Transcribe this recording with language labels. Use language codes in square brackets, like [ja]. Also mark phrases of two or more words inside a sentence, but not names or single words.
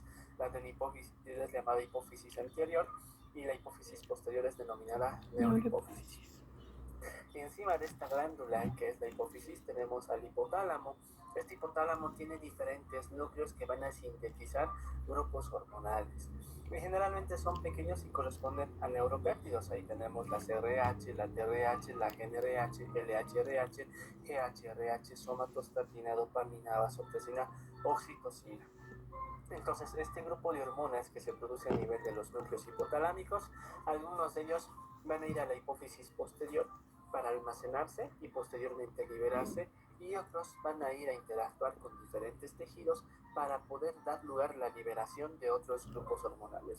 [es] La adenohipófisis es llamada hipófisis anterior y la hipófisis posterior es denominada neurohipófisis. Y encima de esta glándula que es la hipófisis tenemos al hipotálamo. Este hipotálamo tiene diferentes núcleos que van a sintetizar grupos hormonales. Y generalmente son pequeños y corresponden a neuropéptidos. Ahí tenemos la CRH, la TRH, la GNRH, LHRH, GHRH, somatostatina, dopamina, vasopresina, oxitocina. Entonces, este grupo de hormonas que se produce a nivel de los núcleos hipotalámicos, algunos de ellos van a ir a la hipófisis posterior para almacenarse y posteriormente liberarse, y otros van a ir a interactuar con diferentes tejidos para poder dar lugar a la liberación de otros grupos hormonales.